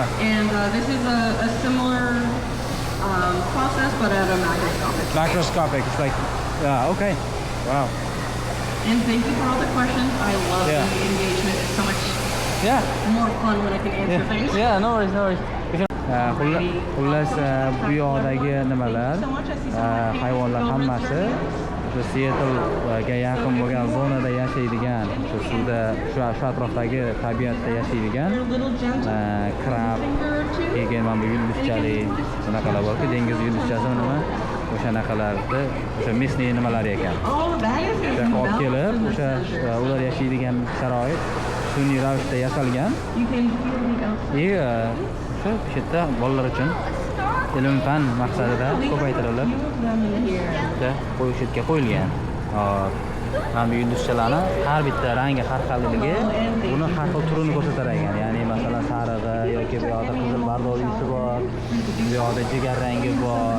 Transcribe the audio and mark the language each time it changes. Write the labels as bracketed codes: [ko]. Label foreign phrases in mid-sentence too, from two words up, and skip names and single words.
[en] And this is a similar process, but at a macroscopic. Macroscopic. It's like, yeah. Okay. Wow. And thank you for all the questions. I love Yeah. the engagement. It's so much Yeah. more fun when I can answer things. Yeah. No worries. [uz] Xullas bu yoqdagi nimalar, hayvonlar hammasi shu Seattle-ga yaqin bo'lgan zonada yashaydigan, shu suvda, shu atrofdagi tabiatda yashaydigan krab, keyin mana bu yulduzchalik, bunaqalar borki, dengiz yulduzchasi nima? O'shanaqalarni, o'sha местный nimalari ekan. [en] Oh, that is [uz] O'sha olib kelib, o'sha ular yashaydigan sharoit sun'iy ravishda yasalgan. [en] You can feel the [uz] Shu yerda bolalar uchun ilm fan maqsadida ko'paytirilib qo'yishga qo'yilgan. Mana bu yulduzchalarni har bitta rangi har xilligi buni har xil turini ko'rsatar ekan. Ya'ni masalan sarig'i yoki bu yoqda qizil bardolisi bor, bu yoqda jigar rangi bor.